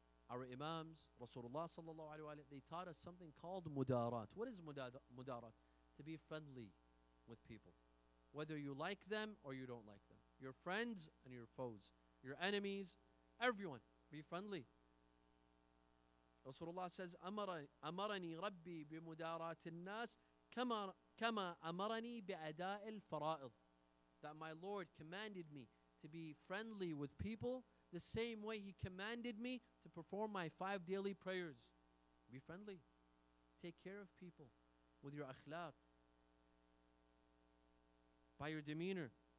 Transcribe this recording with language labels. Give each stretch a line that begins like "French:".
English: Our Imams, Rasulullah sallallahu alaihi wasallam, they taught us something called mudarat. What is mudarat? To be friendly with people, whether you like them or you don't like them. Your friends and your foes, your enemies, everyone, be friendly. Rasulullah says,
Arabic: أمرني ربي بمدارات الناس كما أمرني بأداء الفرائض.
English: That my Lord commanded me to be friendly with people the same way He commanded me to perform my 5 daily prayers. Be friendly. Take care of people with your akhlaq, by your demeanor.